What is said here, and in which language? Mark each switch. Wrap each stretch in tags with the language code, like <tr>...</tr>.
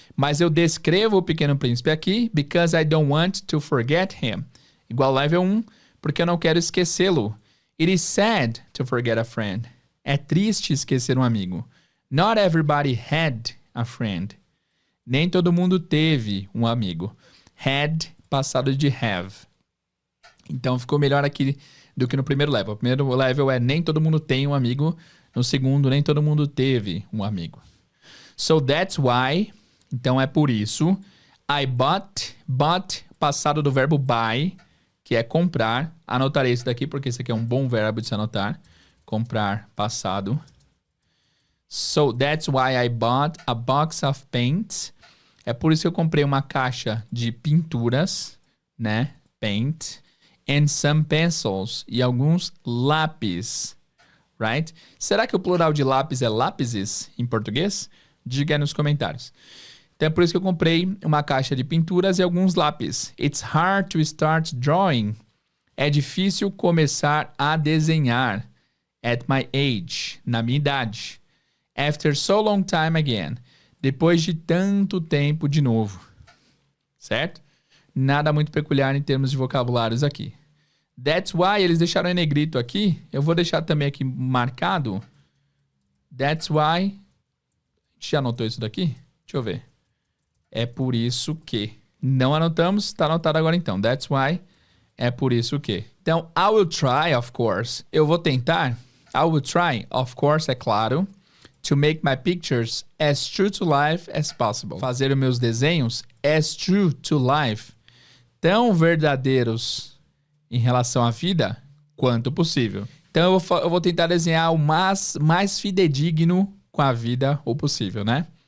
<pt>Mas eu descrevo o Pequeno Príncipe aqui</pt> <en>because I don't want to forget him.</en> <pt>Igual level 1, porque eu não quero esquecê-lo.</pt> <en>It is sad to forget a friend.</en> <pt>É triste esquecer um amigo.</pt> <en>Not everybody had a friend.</en> <pt>Nem todo mundo teve um amigo. Had, passado de have. Então ficou melhor aqui do que no primeiro level. O primeiro level é nem todo mundo tem um amigo. No segundo, nem todo mundo teve um amigo.</pt> <en>So that's why.</en> <pt>Então é por isso.</pt> <en>I bought.</en> <pt>Bought, passado do verbo buy, que é comprar. Anotarei isso daqui porque isso aqui é um bom verbo de se anotar. Comprar, passado.</pt> <en>So that's why I bought a box of paints.</en> <pt>É por isso que eu comprei uma caixa de pinturas, né?</pt> <en>Paint. And some pencils.</en> <pt>E alguns lápis.</pt> <en>Right?</en> <pt>Será que o plural de lápis é lápises em português? Diga aí nos comentários. Então é por isso que eu comprei uma caixa de pinturas e alguns lápis.</pt> <en>It's hard to start drawing.</en> <pt>É difícil começar a desenhar.</pt> <en>At my age.</en> <pt>Na minha idade.</pt> <en>After so long time again.</en> <pt>Depois de tanto tempo de novo. Certo? Nada muito peculiar em termos de vocabulários aqui.</pt> <en>That's why,</en> <pt>eles deixaram em negrito aqui. Eu vou deixar também aqui marcado.</pt> <en>That's why.</en> <pt>A gente já anotou isso daqui? Deixa eu ver. É por isso que. Não anotamos, tá anotado agora então.</pt> <en>That's why.</en> <pt>É por isso que. Então,</pt> <en>I will try, of course.</en> <pt>Eu vou tentar. I will try, of course, é claro.</pt> <en>To make my pictures as true to life as possible.</en> <pt>Fazer os meus desenhos</pt> <en>as true to life.</en> <pt>Tão verdadeiros em relação à vida quanto possível. Então eu vou tentar desenhar o mais fidedigno com a vida o possível, né?</pt>